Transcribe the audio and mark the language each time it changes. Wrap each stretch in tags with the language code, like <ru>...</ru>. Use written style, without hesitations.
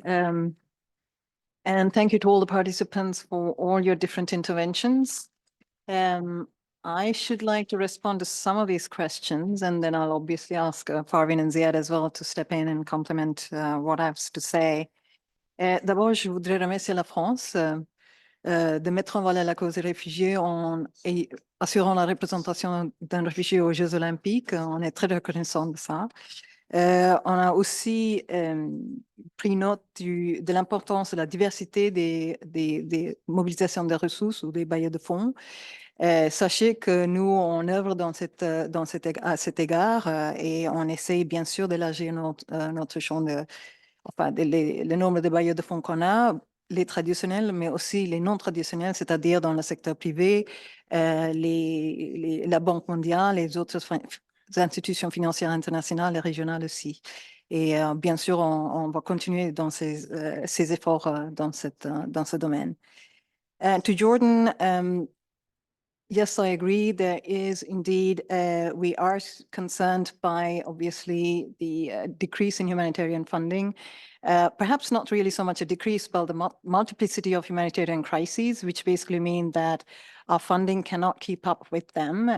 <en>And thank you to all the participants for all your different interventions. I should like to respond to some of these questions, and then I'll obviously ask Parveen and Ziad as well to step in and complement what I have to say.</en> <fr>D'abord, je voudrais remercier la France de mettre en valeur la cause des réfugiés en assurant la représentation d'un réfugié aux Jeux Olympiques. On est très reconnaissant de ça. On a aussi pris note de l'importance de la diversité des mobilisations de ressources ou des bailleurs de fonds. Sachez que nous, on œuvre à cet égard et on essaye bien sûr d'élargir notre champ le nombre de bailleurs de fonds qu'on a, les traditionnels, mais aussi les non traditionnels, c'est-à-dire dans le secteur privé, la Banque mondiale, les autres institutions financières internationales et régionales aussi. Et bien sûr, on va continuer dans ces efforts dans ce domaine.</fr> <en>To Jordan, yes, I agree. There is indeed, we are concerned by obviously the decrease in humanitarian funding. Perhaps not really so much a decrease, but the multiplicity of humanitarian crises, which basically mean that our funding cannot keep up with them.</en>